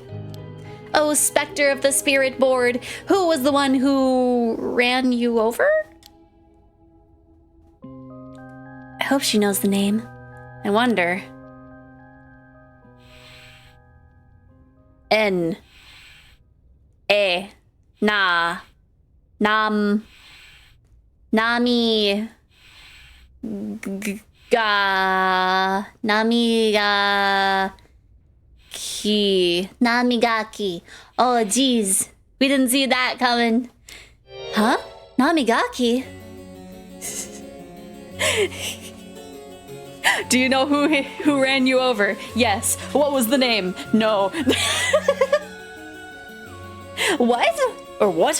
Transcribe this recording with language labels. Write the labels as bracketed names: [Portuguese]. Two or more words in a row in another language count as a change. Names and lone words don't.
[English] Oh, specter of the spirit board, who was the one who ran you over? I hope she knows the name. I wonder. N. A. Na. Nam. Nami. Ga. Nami ga. Ki. Namigaki. Oh, geez. We didn't see that coming. Huh? Namigaki? Do you know who ran you over? Yes. What was the name? No. What? Or what?